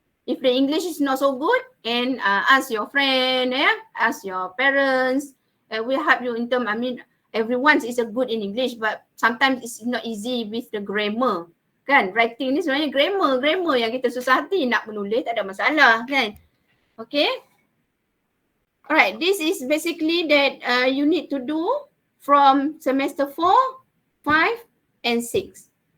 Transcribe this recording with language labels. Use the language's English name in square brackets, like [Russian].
[English] If the English is not so good, and ask your friend, ask your parents, will help you in term. I mean, everyone is good in English, but sometimes it's not easy with the grammar. [Malay] Kan, writing ni sebenarnya grammar yang kita susah hati nak menulis, tak ada masalah kan. Okay. [English] Alright, this is basically that you need to do from semester 4, 5 and 6.